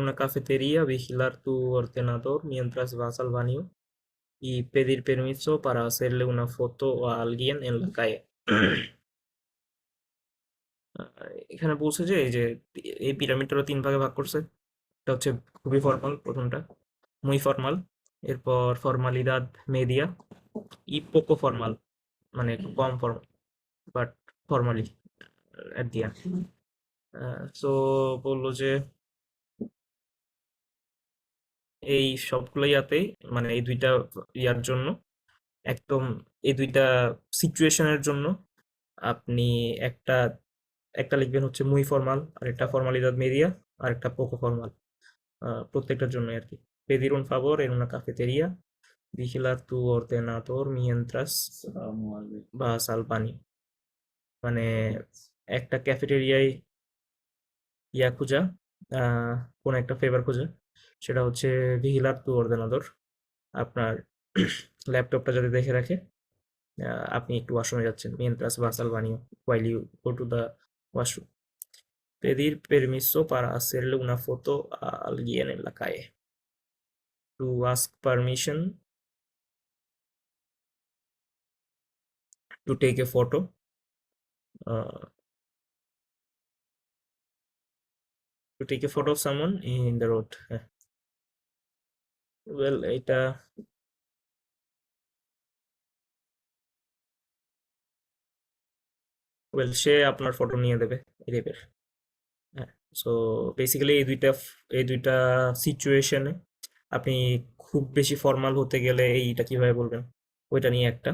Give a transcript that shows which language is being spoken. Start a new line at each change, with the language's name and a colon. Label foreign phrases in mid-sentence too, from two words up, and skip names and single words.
Spanish: una cafetería, vigilar tu ordenador mientras vas al baño y pedir permiso para hacerle una foto a alguien en la calle.
Bangla: এখানে বলছে যে এই যে এই পিরামিডটা 3 ভাগে ভাগ করছে। এটা হচ্ছে খুবই ফর্মাল, প্রথমটা
Spanish: muy formal,
Bangla: এরপর
Spanish: formalidad media, y poco formal,
Bangla: মানে একটু কম ফর্মাল
English: but formally at the end.
Bangla: সো বললো যে এই সবগুলো ইয়াতেই, মানে এই দুইটা ইয়ার জন্য একদম, এই দুইটা সিচুয়েশনের জন্য আপনি একটা একটা লিখবেন হচ্ছে
Spanish: muy formal,
Bangla: আর একটা
Spanish: formalidad media,
Bangla: আর একটা
Spanish: poco formal,
Bangla: প্রত্যেকটার জন্য আর কি।
Spanish: pedir un favor en una cafetería, vigilar tu ordenador mientras vas al baño,
Bangla: মানে একটা ক্যাফেটেরিয়ায় ইয়া খোঁজা, আহ, কোন একটা ফেভার খোঁজা, সেটা হচ্ছে
Spanish: vigilar tu ordenador,
Bangla: আপনার ল্যাপটপটা যাতে দেখে রাখে আপনি একটু ওয়াশরুমে যাচ্ছেন,
Spanish: mientras vas al baño,
English: while you go to the washroom.
Spanish: Pedir permiso para hacerle una foto a alguien en la calle.
English: To ask permission to take a photo, uh, to take a photo of someone in the road. Well,
Bangla: এটা সে আপনার ফটো নিয়ে দেবে এই টাইপের। হ্যাঁ, সো বেসিক্যালি এই দুইটা সিচুয়েশনে আপনি খুব বেশি ফর্মাল হতে গেলে এইটা কিভাবে বলবেন, ওইটা নিয়ে একটা।